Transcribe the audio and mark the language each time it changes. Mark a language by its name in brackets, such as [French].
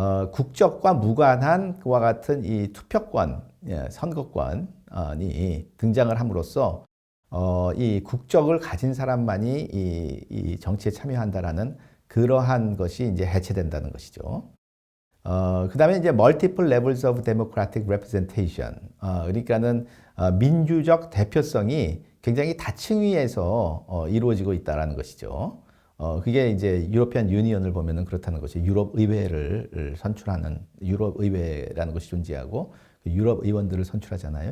[Korean] 국적과 무관한 그와 같은 이 투표권, 선거권이 등장을 함으로써 이 국적을 가진 사람만이 이 정치에 참여한다라는 그러한 것이 이제 해체된다는 것이죠. 그 다음에 이제 [English] multiple levels of democratic representation. [Korean] 그러니까는 민주적 대표성이 굉장히 다층위에서 이루어지고 있다라는 것이죠. 그게 이제 유로피안 유니언을 보면은 그렇다는 것이 유럽 의회를 선출하는 유럽 의회라는 것이 존재하고 유럽 의원들을 선출하잖아요.